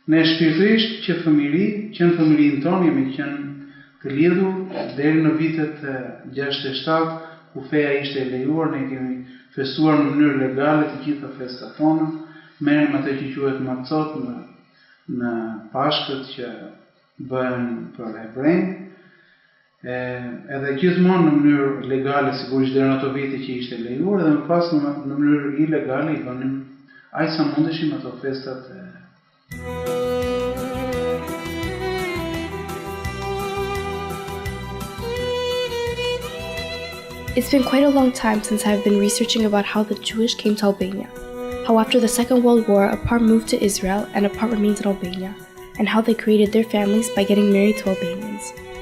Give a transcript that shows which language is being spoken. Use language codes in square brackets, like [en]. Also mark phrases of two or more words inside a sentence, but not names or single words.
[sq] Ne shpirtërisht që qenë fëmirinë tonë jemi qenë të lidhur deri në vitet 67, ku feja ishte e lejuar, ne kemi festuar në mënyrë legale të gjitha festat tona, merrem atë që quhet macot në pashkët që bëhen për hebrejnë, edhe gjithmonë në mënyrë legale, sigurisht deri në ato vite që ishte lejuar, dhe më pas në mënyrë ilegale i bënim aq sa mundeshim ato festat. [en] It's been quite a long time since I've been researching about how the Jewish came to Albania, how after the Second World War a part moved to Israel and a part remains in Albania, and how they created their families by getting married to Albanians.